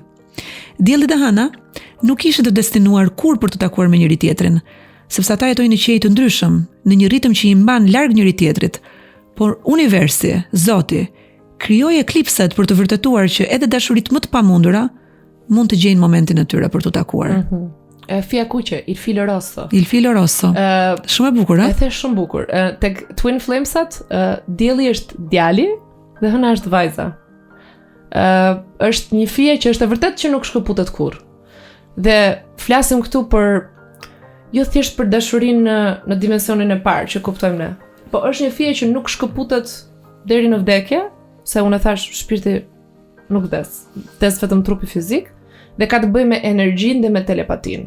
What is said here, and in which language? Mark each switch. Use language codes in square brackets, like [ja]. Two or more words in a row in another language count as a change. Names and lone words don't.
[sq] Dielli dhe hëna nuk ishin të destinuar kur për të takuar me njëri tjetrin, sepse ata jetojnë në qej të ndryshëm, në një ritëm që i mban larg njëri tjetrit. Por universi, Zoti, krijoi eklipset për të vërtetuar që edhe dashuritë më të pamundura mund të gjejnë momentin e tyre për të takuar. Fia kuqe, [it] il filo rosso. Il filo rosso. [sq] Shumë e bukur, E the shumë bukur. Tek Twin Flamesat, dielli është djali dhe hëna është vajza. Është një fije që është e vërtet që nuk shkëputet kurrë. Dhe flasim këtu për jo thjesht për dashurinë në dimensionin e parë që kuptojmë ne, po është një fije që nuk shkëputet deri në vdekje, se unë e thash shpirti nuk vdes vetëm trupi fizik, dhe ka të bëjë me energjinë dhe me telepatin.